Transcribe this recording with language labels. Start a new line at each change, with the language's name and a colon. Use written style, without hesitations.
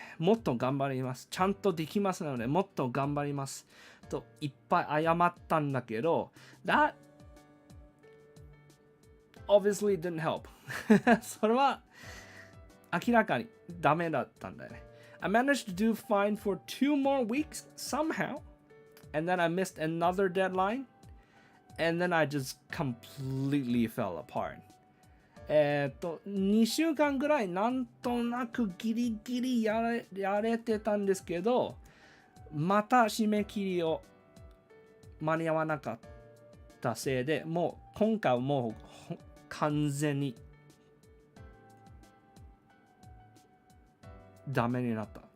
Japanese: もっと頑張ります。ちゃんとできますので、もっと頑張ります。と、いっぱい謝ったんだけど、
English: that obviously didn't help.
Japanese: それは明らかにダメだったんだよね。
English: I managed to do fine for 2 more weeks somehow. And then I missed another deadline. And then I just completely fell apart.
Japanese: 2週間ぐらいなんとなくギリギリやれてたんですけど、また締め切りを間に合わなかったせいで、もう今回はもう完全にダメになった。